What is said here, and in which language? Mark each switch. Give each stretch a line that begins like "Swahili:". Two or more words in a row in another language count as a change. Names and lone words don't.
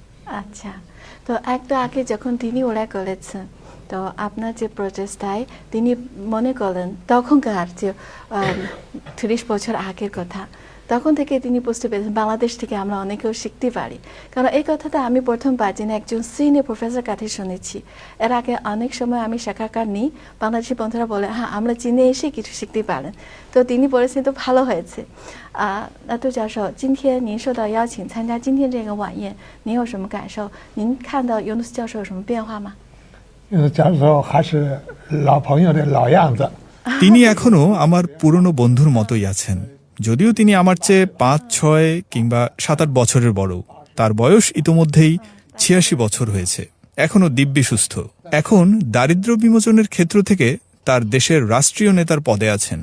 Bangla: আচ্ছা, তো একটু আগে যখন তিনি ওরা করেছেন, তো আপনার যে প্রচেষ্টায় তিনি মনে করেন তখনকার যে 30 বছর আগের কথা, তখন থেকে তিনি বুঝতে পেরেছেন বাংলাদেশ থেকে আমরা অনেকেও শিখতে পারি। কারণ এই কথাটা আমি প্রথমবার যিনি একজন সিনিয়র প্রফেসর কাছে শুনেছি। এর আগে অনেক সময় আমি সাক্ষাৎকার নিই, বাংলাদেশি বন্ধুরা বলে হ্যাঁ আমরা চীনে এসে কিছু শিখতে পারেন। তো তিনি বলেছেন তো ভালো হয়েছে।
Chinese: 那杜教授，今天您受到邀请参加今天这个晚宴，您有什么感受？您看到尤努斯教授有什么变化吗？教授还是老朋友的老样子。
Bangla: তিনি এখনো আমার পুরনো বন্ধুর মতোই আছেন, যদিও তিনি আমার চেয়ে 5, 6 কিংবা 7, 8 বছরের বড়। তার বয়স ইতোমধ্যেই 86 বছর হয়েছে, এখনো দিব্যি সুস্থ। এখন দারিদ্র্য বিমোচনের ক্ষেত্র থেকে তার দেশের রাষ্ট্রীয় নেতার পদে আছেন।